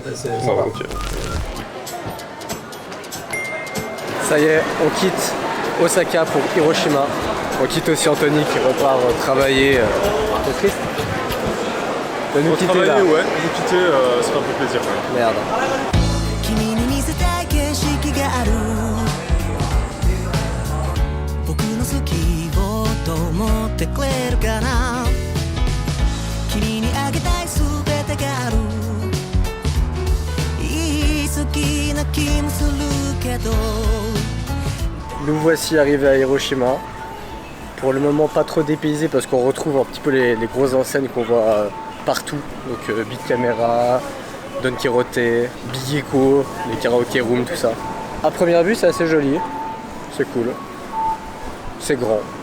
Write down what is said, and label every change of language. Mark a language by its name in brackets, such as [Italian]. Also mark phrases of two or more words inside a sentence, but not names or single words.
[French] Ah, ok. Ça y est, on quitte Osaka pour Hiroshima. On quitte aussi Anthony qui repart travailler. C'est triste de nous quitter là. Ouais, nous quitter, ça fait un peu plaisir. Ouais. Merde. [Japanese] 君に見せたい景色がある僕の好きをと思ってくれるかな君にあげたい全てがある言い過ぎな気もするけど [French] Nous voici arrivés à Hiroshima. Pour le moment pas trop dépaysés parce qu'on retrouve un petit peu les grosses enseignes qu'on voit partout. Donc Big Camera, Don Quirote, Big Echo, les [English] karaoké rooms, [French] tout ça. À première vue c'est assez joli, c'est cool, c'est grand.